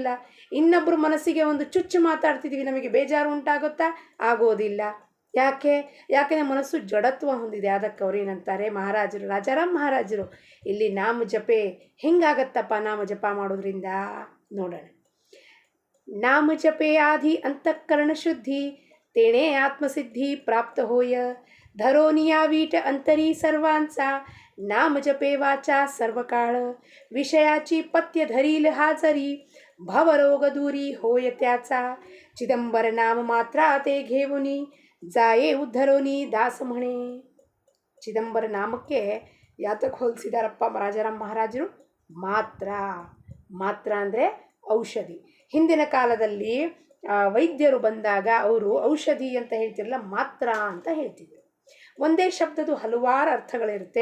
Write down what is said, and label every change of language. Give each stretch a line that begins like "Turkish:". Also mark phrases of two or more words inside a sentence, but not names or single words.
Kannada: ಇನ್ನೊಬ್ಬರು ಮನಸ್ಸಿಗೆ ಒಂದು ಚುಚ್ಚು ಮಾತಾಡ್ತಿದ್ದೀವಿ, ನಮಗೆ ಬೇಜಾರು ಉಂಟಾಗುತ್ತಾ? ಆಗೋದಿಲ್ಲ. ಯಾಕೆಂದರೆ ಮನಸ್ಸು ಜಡತ್ವ ಹೊಂದಿದೆ. ಅದಕ್ಕೆ ಅವ್ರು ಏನಂತಾರೆ ಮಹಾರಾಜರು, ರಾಜಾರಾಮ್ ಮಹಾರಾಜರು, ಇಲ್ಲಿ ನಾಮ ಜಪೆ ಹೆಂಗಾಗತ್ತಪ್ಪ ನಾಮ ಜಪ ಮಾಡೋದ್ರಿಂದ? ನೋಡೋಣ. ನಾಮ ಜಪೆ ಆದಿ ಅಂತಃಕರಣ ಶುದ್ಧಿ,
Marathi: तेणे आत्मसिद्धि प्राप्त होय. धरो नियावीट अंतरी सर्वांचा, नाम जपे वाचा सर्वकाळ. विषयाची पथ्य धरील हाजरी, भवरोग दूरी होय त्याचा चिदंबर नाम मात्र ते घेऊनी जाये उद्धरोनी दास म्हणे.
Kannada: ಚಿದಂಬರ ನಾಮಕ್ಕೆ ಯಾತಕ್ಕೆ ಹೋಲಿಸಿದಾರಪ್ಪ ರಾಜಾರಾಮ್ ಮಹಾರಾಜರು? ಮಾತ್ರ. ಮಾತ್ರ ಅಂದರೆ ಔಷಧಿ. ಹಿಂದಿನ ಕಾಲದಲ್ಲಿ ವೈದ್ಯರು ಬಂದಾಗ ಅವರು ಔಷಧಿ ಅಂತ ಹೇಳ್ತಿರಲ್ಲ, ಮಾತ್ರ ಅಂತ ಹೇಳ್ತಿದ್ರು. ಒಂದೇ ಶಬ್ದದ್ದು ಹಲವಾರು ಅರ್ಥಗಳಿರುತ್ತೆ.